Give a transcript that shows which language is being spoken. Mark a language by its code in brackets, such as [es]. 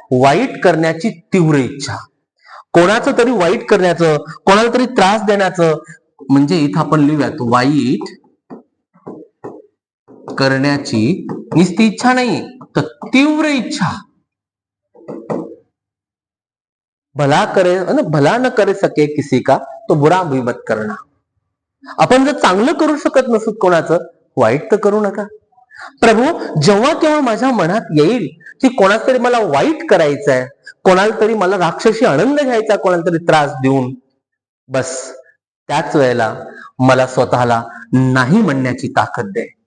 [mr] वाईट करण्याची तीव्र इच्छा, कोणाचं तरी वाईट करण्याचं, कोणाला तरी त्रास देण्याचं, म्हणजे इथं आपण लिहूयात वाईट करण्याची नुसती इच्छा नाही तर तीव्र इच्छा. [hi] भला न करे सके किसी का तो बुरा भी मत करना. [mr] आपण जर चांगलं करू शकत नसत कोणाचं, वाईट तर करू नका. प्रभू, जेव्हा केव्हा माझ्या मनात येईल की कोणाला तरी मला वाईट करायचंय, कोणाला तरी मला राक्षसी आनंद घ्यायचा, कोणाला तरी त्रास देऊन, बस त्याच वेळेला मला स्वतःला नाही म्हणण्याची ताकद दे.